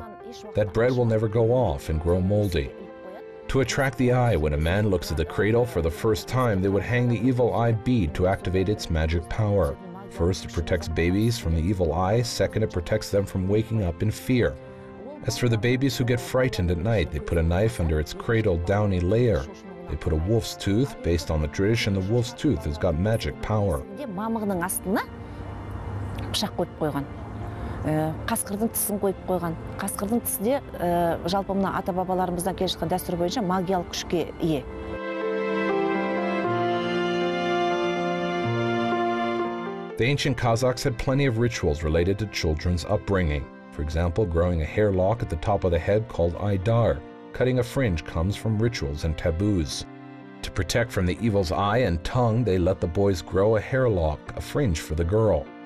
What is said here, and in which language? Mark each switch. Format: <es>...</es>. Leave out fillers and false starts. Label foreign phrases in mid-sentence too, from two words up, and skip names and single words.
<en>That bread will never go off and grow moldy. To attract the eye, when a man looks at the cradle for the first time, they would hang the evil eye bead to activate its magic power. First, it protects babies from the evil eye. Second, it protects them from waking up in fear. As for the babies who get frightened at night, they put a knife under its cradle downy layer. They put a wolf's tooth. Based on the tradition, the wolf's tooth has got magic power.</en> <kk>Мамығының астына пышақ қойып қойған. Қасқырдың тісін қойып қойған. Қасқырдың тісі де жалпы мына ата-бабаларымыздан келе жатқан дәстүр бойынша магиялық күшке ие.</kk> <en>The ancient Kazakhs had plenty of rituals related to children's upbringing. For example, growing a hair lock at the top of the head called Aydar. Cutting a fringe comes from rituals and taboos. To protect from the evil's eye and tongue, they let the boys grow a hair lock, a fringe for the girl.</en>